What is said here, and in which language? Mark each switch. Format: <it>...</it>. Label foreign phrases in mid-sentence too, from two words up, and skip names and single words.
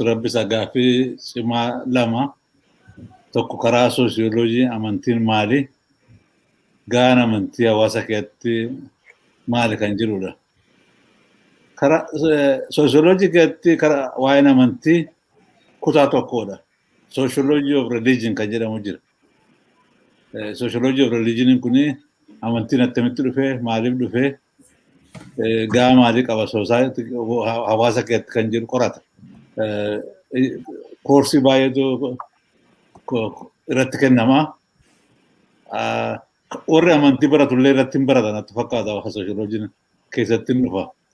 <om>Abbisaa gaaffii cimaa lama. Tokko karaa soosiyoolojii amantiin maali? Gaan amantii hawaasa keessatti maali kan jirudha? Karaa soosiyoolojii keessatti karaa waa'een amantii kutaa tokkodha.</om> <en>Sociology of religion</en> <om>kan jedhamu jira.</om> <en>Sociology of religion</en> <om>kuni amantiin attamitti dhufee, maaliif dhufee, gaa maalii qaba hawaasa keessatti kan jiru qorata. Koorsii baay'eetu irratti kennama. Warri amantii baratullee irratti hin baratan natti fakkaata sociologiin keessatti hin dhufa.</om>